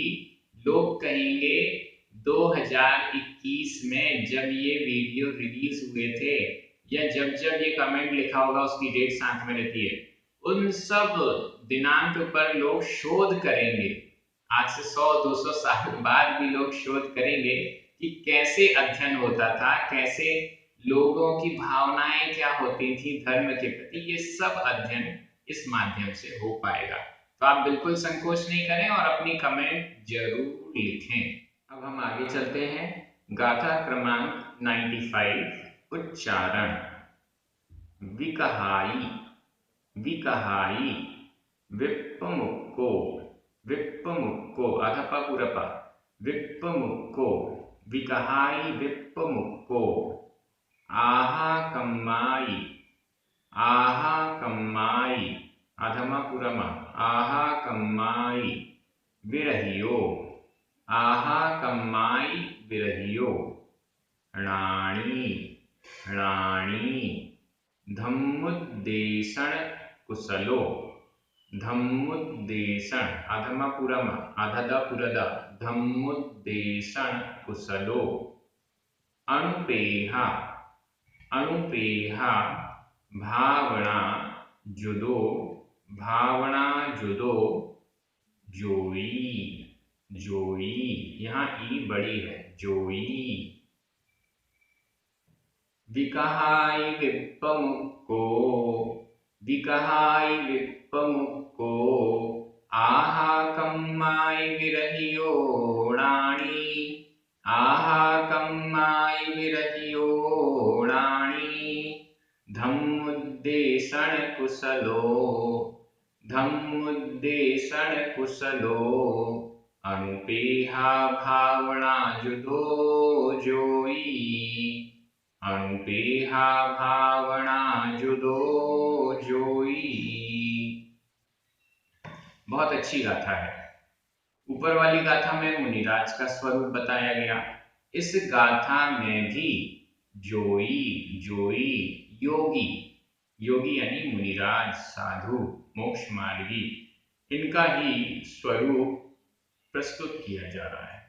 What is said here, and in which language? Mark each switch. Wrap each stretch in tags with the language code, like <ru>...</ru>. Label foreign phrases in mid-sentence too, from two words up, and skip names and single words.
<hi>लोग कहेंगे 2021 में जब ये वीडियो रिलीज हुए थे, या जब जब ये कमेंट लिखा होगा उसकी डेट साथ में रहती है, उन सब दिनांक पर लोग शोध करेंगे, आज से 100-200 साल बाद भी लोग शोध करेंगे कि कैसे अध्ययन होता था, कैसे लोगों की भावनाएं क्या होती थी धर्म के प्रति। ये सब अध्ययन इस माध्यम से हो पाएगा। तो आप बिल्कुल संकोच नहीं करें और अपनी कमेंट जरूर लिखें। अब हम आगे चलते हैं। गाथा क्रमांक 95 उच्चारण।</hi> <pra>विकहाई, विकहाई, विप्पमुक्को, विप्पमुक्को, अधपपुरप, विप्पमुक्को, विकहाई विप्पमुक्को, आहा कम्माई, आहा कम्माई, अधमपुरम, आहा कम्माई, विरहियो, आहा कम्माई विरहियो, राणी, राणी, धम्मुद्देशन कुशलो, धम्मुद्देशन, अधमपुरम, अधदपुरद, धम्मुद्देशन कुशलो, अणुपेहा, अणुपेहा, भावना जुदो, भावना जुदो, जोई, जोई,</pra> <hi>यहाँ ई बड़ी है, जोई,</hi> <pra>विकहाई विप्पमुक्को, विकहाई विप्पमुक्को, आहा कम्माई विरहियो, राणी, आहा कम्माई विरहियो, राणी, धम्मुद्देशन कुशलो, धम्मुद्देशन कुशलो, अणुपेहा भावना जुदो, जोई, अणुपेहा भावना जुदो, जोई।</pra> <hi>बहुत अच्छी गाथा है। ऊपर वाली गाथा में मुनिराज का स्वरूप बताया गया। इस गाथा में भी</hi> <pra>जोई, जोई,</pra> <hi>योगी, योगी यानी मुनिराज, साधु, मोक्ष मार्गी, इनका ही स्वरूप प्रस्तुत किया जा रहा है।</hi>